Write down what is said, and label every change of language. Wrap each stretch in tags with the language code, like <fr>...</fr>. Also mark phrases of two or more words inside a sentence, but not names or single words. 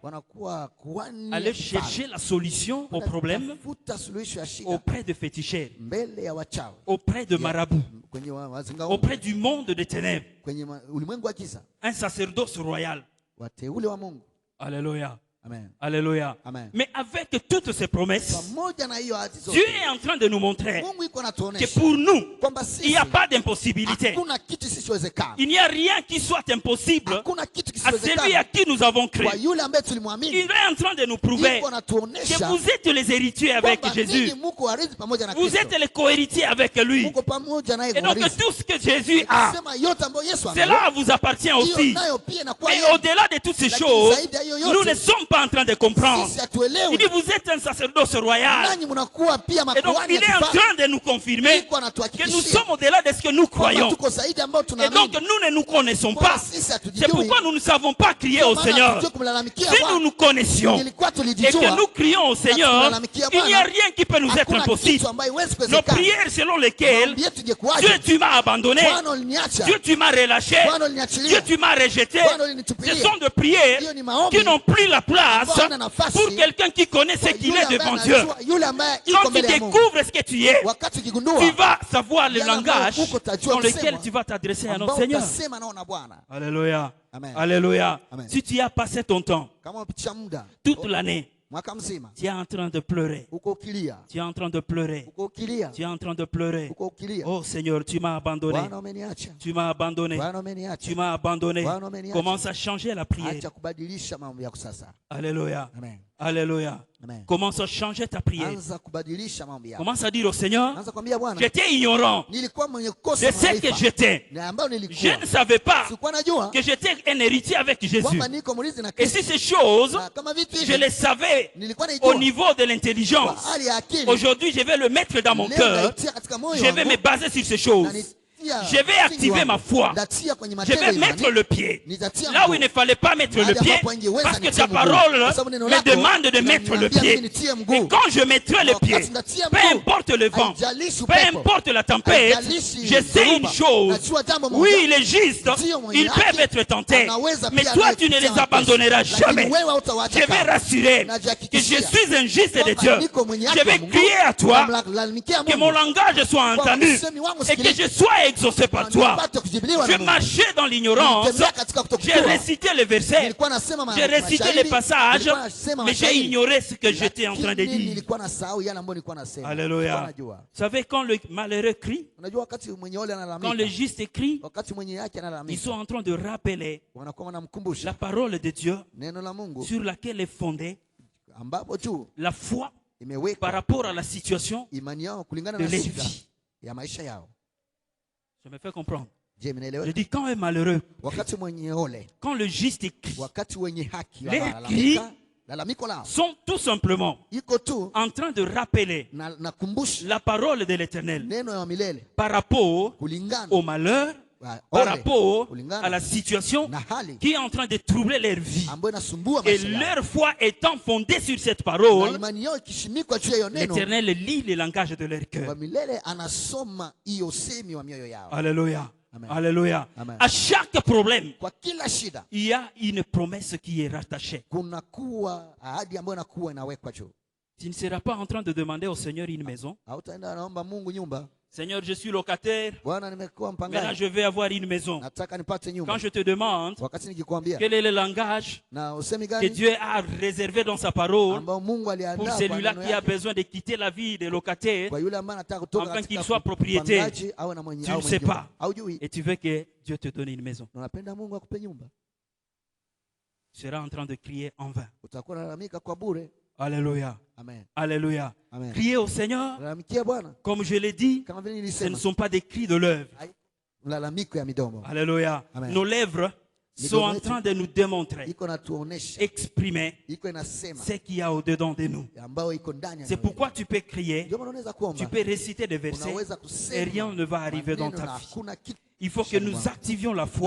<fr>Aller chercher la solution au problème auprès de féticheurs, auprès de marabouts, auprès du monde des ténèbres. Un sacerdoce royal. Alléluia. Amen. Alléluia. Amen. Mais avec toutes ces promesses,</fr> <sw>Pamoja na hiyo ahadi zote,</sw> <fr>Dieu est en train de nous montrer</fr> <sw>Mungu iko</sw> <fr>que</fr> <sw>anatuonesha</sw> <fr>pour nous,</fr> <sw>kwamba</sw> <fr>il n'y a</fr> <sw>sisi</sw> <fr>pas d'impossibilité.</fr> <sw>hakuna kitu kisichowezekana.</sw> <fr>Il n'y a rien qui soit impossible</fr> <sw>Hakuna kitu</sw> <fr>à celui</fr> <sw>kisichowezekana</sw> <fr>à qui nous avons cru.</fr> <sw>kwa yule ambaye</sw> <fr>Il</fr> <sw>tulimwamini.</sw> <fr>est en train de nous prouver</fr> <sw>Iko</sw> <fr>que</fr> <sw>anatuonesha</sw> <fr>vous êtes les héritiers avec</fr> <sw>kwamba</sw> <fr>Jésus.</fr> <sw>ninyi muko warithi pamoja na</sw> <fr>Vous</fr> <sw>Kristo.</sw> <fr>êtes les co-héritiers avec lui.</fr> <sw>Muko pamoja naye</sw> <fr>Et donc</fr> <sw>warithi.</sw> <fr>tout ce que Jésus a,</fr> <sw>Sema yote ambayo Yesu anayo,</sw> <fr>cela vous appartient aussi.</fr> <sw>hiyo nayo pia inakuwa</sw> <fr>Et</fr> <sw>yeye.</sw> <fr>au-delà de toutes ces</fr> <sw>Lakini</sw> <fr>choses,</fr> <sw>zaidi ya hiyo</sw> <fr>nous</fr> <sw>yote,</sw> <fr>ne sommes pas en train de comprendre.</fr> <sw>sisi hatuelewi.</sw> <fr>Il dit, vous êtes un sacerdoce royal.</fr> <sw>Nanyi mnakuwa pia</sw> <fr>Et donc,</fr> <sw>makuhani</sw> <fr>il</fr> <sw>ya</sw> <fr>est en</fr> <sw>kifalme.</sw> <fr>train de nous confirmer</fr> <sw>Iko</sw> <fr>que nous</fr> <sw>anatuhakikishia</sw> <fr>sommes au-delà de ce que nous</fr> <sw>kwamba</sw> <fr>croyons.</fr> <sw>tuko zaidi ambayo</sw> <fr>Et donc,</fr> <sw>tunaamini.</sw> <fr>nous ne nous connaissons</fr> <sw>Kwamba</sw> <fr>pas.</fr> <sw>sisi</sw> <fr>C'est</fr> <sw>hatujijui.</sw> <fr>pourquoi nous ne savons pas crier</fr> <sw>Ndio</sw> <fr>au</fr> <sw>maana</sw> <fr>Seigneur.</fr> <sw>hatujui kumlalamikia</sw> <fr>Si nous</fr> <sw>Bwana.</sw> <fr>nous connaissions</fr> <sw>Nilikuwa</sw> <fr>et que</fr> <sw>tulijijua,</sw> <fr>nous crions au Seigneur, il n'y a rien qui peut nous être</fr> <sw>hakuna</sw> <fr>impossible.</fr> <sw>kitu ambayo haiwezi</sw> <fr>Nos</fr> <sw>kuwezekana.</sw> <fr>prières selon lesquelles</fr> <sw>Maombi yetu ingekuwaje?</sw> <fr>Dieu, tu m'as abandonné.</fr> <sw>Bwana uliniacha.</sw> <fr>Dieu, tu m'as relâché.</fr> <sw>Bwana</sw> <fr>Dieu,</fr> <sw>uliniachilia.</sw> <fr>tu m'as rejeté.</fr> <sw>Bwana</sw> <fr>Ce</fr> <sw>ulinitupilia.</sw> <fr>sont des prières</fr> <sw>Hiyo ni maombi</sw> <fr>qui n'ont plus la place</fr> <sw>ambayo hana nafasi</sw> <fr>pour quelqu'un qui connaît ce</fr> <sw>kwa</sw> <fr>qu'il</fr> <sw>yule</sw> <fr>est</fr> <sw>ambaye</sw> <fr>devant Dieu.</fr> <sw>anajua, yule ambaye iko</sw> <fr>Quand tu</fr> <sw>mbele ya Mungu.</sw> <fr>découvres ce que tu es,</fr> <sw>Wakati ukigundua</sw> <fr>tu vas savoir le</fr> <sw>yale ambayo</sw> <fr>langage</fr> <sw>uko utajua</sw> <fr>dans lequel</fr> <sw>kusema,</sw> <fr>tu vas t'adresser à notre</fr> <sw>ambao</sw> <fr>Seigneur.</fr> <sw>utasema nao na Bwana.</sw> <fr>Alléluia. Amen. Alléluia. Amen. Si tu y as passé ton temps,</fr> <sw>Kama umepitisha muda</sw> <fr>toute l'année,</fr> <sw>mwaka mzima</sw> <fr>tu es en train de pleurer.</fr> <sw>uko ukilia,</sw> <fr>Tu es en train de pleurer.</fr> <sw>uko ukilia,</sw> <fr>Tu es en train de pleurer.</fr> <sw>uko ukilia,</sw> <fr>Oh Seigneur, tu m'as abandonné.</fr> <sw>Bwana umeniacha,</sw> <fr>Tu m'as abandonné.</fr> <sw>Bwana umeniacha.</sw> <fr>Tu m'as abandonné.</fr> <sw>Bwana umeniacha.</sw> <fr>Commence à changer la prière.</fr> <sw>Acha kubadilisha mambo yako sasa.</sw> <fr>Alléluia. Amen. Alléluia. Amen. Commence à changer ta prière.</fr> <sw>Anza kubadilisha mambo yako.</sw> <fr>Commence à dire au Seigneur,</fr> <sw>Anza kumwambia Bwana,</sw> <fr>j'étais ignorant</fr> <sw>nilikuwa mwenye</sw> <fr>de</fr> <sw>kukosa</sw> <fr>ce que</fr> <sw>maarifa</sw> <fr>j'étais.</fr> <sw>na ambayo</sw> <fr>Je</fr> <sw>nilikuwa</sw> <fr>ne savais pas</fr> <sw>sikuwa najua</sw> <fr>que j'étais un héritier avec Jésus.</fr> <sw>kwamba niko mrithi na</sw> <fr>Et si</fr> <sw>Kristo.</sw> <fr>ces choses,</fr> <sw>Na kama vitu</sw> <fr>je</fr> <sw>hivi</sw> <fr>les savais</fr> <sw>nilikuwa</sw> <fr>au</fr> <sw>naijua</sw> <fr>niveau de</fr> <sw>kwa</sw> <fr>l'intelligence.</fr> <sw>hali ya akili.</sw> <fr>Aujourd'hui, je vais le mettre dans mon</fr> <sw>Leo</sw> <fr>cœur.</fr> <sw>naitia katika moyo</sw> <fr>Je vais</fr> <sw>wangu,</sw> <fr>me baser sur ces choses.</fr> <sw>na nitia</sw> <fr>Je vais</fr> <sw>msingi</sw> <fr>activer</fr> <sw>wangu.</sw> <fr>ma foi.</fr> <sw>Ndatia kwenye</sw> <fr>Je</fr> <sw>matendo</sw> <fr>vais</fr> <sw>ya</sw> <fr>mettre</fr> <sw>imani.</sw> <fr>le pied</fr> <sw>Nitatia</sw> <fr>là où</fr> <sw>mguu.</sw> <fr>il ne fallait pas mettre le</fr> <sw>Mahali</sw> <fr>pied,</fr> <sw>ambapo ingeweza</sw> <fr>parce que</fr> <sw>nitie</sw> <fr>ta</fr> <sw>mguu.</sw> <fr>parole</fr> <sw>Kwa sababu neno</sw> <fr>me</fr> <sw>lako</sw> <fr>demande de mettre le</fr> <sw>linaniambia</sw> <fr>pied.</fr> <sw>mimi nitie mguu.</sw> <fr>Et quand je mettrai le</fr> <sw>Na</sw> <fr>pied,</fr> <sw>wakati nitatia</sw> <fr>peu</fr> <sw>mguu,</sw> <fr>importe le vent,</fr> <sw>haijalishi</sw> <fr>peu</fr> <sw>upepo,</sw> <fr>importe la tempête,</fr> <sw>haijalishi</sw> <fr>je sais une</fr> <sw>dhoruba,</sw> <fr>chose.</fr> <sw>najua jambo moja.</sw> <fr>Oui, les justes,</fr> <sw>Ndio mwenye</sw> <fr>ils peuvent</fr> <sw>haki,</sw> <fr>être tentés,</fr> <sw>anaweza</sw> <fr>mais</fr> <sw>pia</sw> <fr>toi</fr> <sw>naye</sw> <fr>tu ne</fr> <sw>kupitia</sw> <fr>les</fr> <sw>mateso.</sw> <fr>abandonneras</fr> <sw>Lakini</sw> <fr>jamais.</fr> <sw>wewe hautawaacha</sw> <fr>Je vais</fr> <sw>kamwe.</sw> <fr>rassurer que je</fr> <sw>Najihakikishia</sw> <fr>suis un juste de</fr> <sw>kwamba</sw> <fr>Dieu.</fr> <sw>niko mwenye haki</sw> <fr>Je</fr> <sw>wa</sw> <fr>vais</fr> <sw>Mungu.</sw> <fr>crier à toi</fr> <sw>Namlalamikia</sw> <fr>que</fr> <sw>Mungu.</sw> <fr>mon langage soit</fr> <sw>Kwamba</sw> <fr>entendu</fr> <sw>usemi wangu</sw> <fr>et que</fr> <sw>usikilizwe.</sw> <fr>je sois exaucé par toi.</fr> <sw>Nipate kujibiliwa na</sw> <fr>Je</fr> <sw>Mungu.</sw> <fr>marchais dans l'ignorance.</fr> <sw>Nilitembea katika</sw> <fr>J'ai</fr> <sw>kutokujua.</sw> <fr>récité les versets.</fr> <sw>Nilikuwa nasema</sw> <fr>J'ai récité</fr> <sw>mashairi,</sw> <fr>les passages,</fr> <sw>nilikuwa nasema</sw> <fr>mais j'ai</fr> <sw>mashairi.</sw> <fr>ignoré ce que j'étais en train de</fr> <sw>Lakini</sw> <fr>dire.</fr> <sw>nilikuwa nasahau yale ambayo nilikuwa nasema.</sw> <fr>Alléluia.</fr> <sw>Nilikuwa najua.</sw> <fr>Vous savez, quand le malheureux crie,</fr> <sw>Unajua wakati mwenye ole</sw> <fr>quand le</fr> <sw>analalamika,</sw> <fr>juste crie,</fr> <sw>wakati mwenye yake</sw> <fr>ils</fr> <sw>analalamika,</sw> <fr>sont en train de rappeler</fr> <sw>wanakuwa wanamkumbusha</sw> <fr>la parole de Dieu</fr> <sw>neno la Mungu</sw> <fr>sur laquelle est fondée</fr> <sw>ambapo juu</sw> <fr>la foi par</fr> <sw>imewekwa</sw> <fr>rapport à la situation</fr> <sw>imani yao kulingana</sw> <fr>de</fr> <sw>na</sw> <fr>leur</fr> <sw>shida</sw> <fr>vie.</fr> <sw>ya maisha yao.</sw> <fr>Je me fais comprendre.</fr> <sw>Je,</sw> <fr>Je</fr> <sw>mnaelewa?</sw> <fr>dis quand un malheureux,</fr> <sw>Wakati mwenye ole,</sw> <fr>quand le juste crie,</fr> <sw>wakati wenye haki</sw> <fr>Les</fr> <sw>wanalalamika, lalamiko lao</sw> <fr>sont tout simplement</fr> <sw>iko tu</sw> <fr>en train de rappeler</fr> <sw>na kumbusha</sw> <fr>la parole de l'Éternel</fr> <sw>neno ya milele</sw> <fr>par rapport</fr> <sw>kulingana</sw> <fr>au malheur,</fr> <sw>wa</sw> <fr>par</fr> <sw>ole,</sw> <fr>rapport</fr> <sw>kulingana</sw> <fr>à la situation</fr> <sw>na hali</sw> <fr>qui est en train de troubler leur vie.</fr> <sw>ambayo inasumbua</sw> <fr>Et</fr> <sw>maisha yao.</sw> <fr>leur foi étant fondée sur cette</fr> <sw>Na</sw> <fr>parole,</fr> <sw>imani yao ikishimikwa juu ya hiyo neno,</sw> <fr>l'Éternel lit le langage de leur</fr> <sw>wa</sw> <fr>cœur.</fr> <sw>milele anasoma hiyo usemi wa mioyo yao.</sw> <fr>Alléluia. Amen. Alléluia. Amen. À chaque problème,</fr> <sw>Kwa kila shida</sw> <fr>il y a une promesse qui est rattachée.</fr> <sw>kuna kuwa ahadi ambayo inakuwa inawekwa juu.</sw> <fr>Tu ne seras pas en train de demander au Seigneur une maison.</fr> <sw>Hautaenda naomba Mungu nyumba.</sw> <fr>Seigneur, je suis locataire.</fr> <sw>Bwana, nimekuwa</sw> <fr>Maintenant,</fr> <sw>mpangaji,</sw> <fr>je vais avoir une maison.</fr> <sw>nataka nipate nyumba.</sw> <fr>Quand je te demande</fr> <sw>Wakati nikikwambia</sw> <fr>quel est le langage</fr> <sw>na usemi</sw> <fr>que</fr> <sw>gani</sw> <fr>Dieu a réservé dans sa parole</fr> <sw>ambao Mungu</sw> <fr>pour</fr> <sw>aliandaa kwa</sw> <fr>celui-là</fr> <sw>neno</sw> <fr>qui a</fr> <sw>yake,</sw> <fr>besoin de quitter la vie de locataire,</fr> <sw>kwa yule ambaye anataka kutoka</sw> <fr>afin qu'il</fr> <sw>katika</sw> <fr>soit propriétaire,</fr> <sw>upangaji awe na mwenye</sw> <fr>tu</fr> <sw>au</sw> <fr>ne</fr> <sw>mwenye</sw> <fr>sais</fr> <sw>nyumba.</sw> <fr>pas.</fr> <sw>Haujui,</sw> <fr>et tu veux que Dieu te donne une maison,</fr> <sw>na unapenda Mungu akupe nyumba,</sw> <fr>tu seras en train de crier en vain.</fr> <sw>utakuwa unalalamika kwa bure.</sw> <fr>Alléluia. Amen. Alléluia. Amen. Crier au Seigneur,</fr> <sw>Lalamikia Bwana</sw> <fr>comme je l'ai dit,</fr> <sw>kama vile</sw> <fr>ce ne</fr> <sw>nilisema,</sw> <fr>sont pas des cris de l'œuvre.</fr> <sw>mlalamiko ya midomo</sw> <fr>Alléluia. Amen. Nos lèvres sont en train de nous démontrer,</fr> <sw>iko natuonesha,</sw> <fr>exprimer</fr> <sw>iko inasema</sw> <fr>ce qu'il y a au-dedans de nous.</fr> <sw>ambayo iko ndani ya</sw> <fr>C'est</fr> <sw>mioyo.</sw> <fr>pourquoi tu peux crier,</fr> <sw>Ndio maana unaweza</sw> <fr>tu</fr> <sw>kuomba,</sw> <fr>peux réciter des versets</fr> <sw>unaweza</sw> <fr>et</fr> <sw>kusema</sw> <fr>rien ne va arriver dans</fr> <sw>maneno</sw> <fr>ta</fr> <sw>na</sw> <fr>vie.</fr> <sw>hakuna kitu.</sw> <fr>Il faut que nous activions la foi</fr>